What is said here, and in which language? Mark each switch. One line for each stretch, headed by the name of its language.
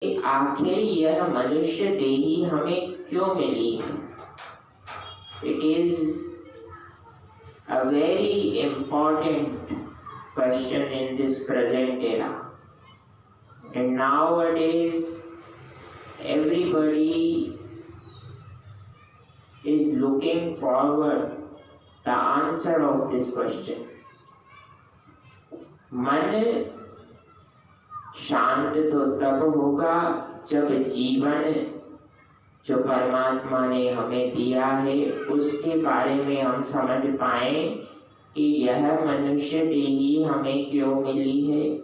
Hindi: आखिर यह मनुष्य देही हमें क्यों मिली है।
English: It is a very important question in this present era, and nowadays everybody is looking forward the answer of this question.
Hindi: मन शांत तो तब होगा जब जीवन जो परमात्मा ने हमें दिया है उसके बारे में हम समझ पाए कि यह मनुष्य देही हमें क्यों मिली है।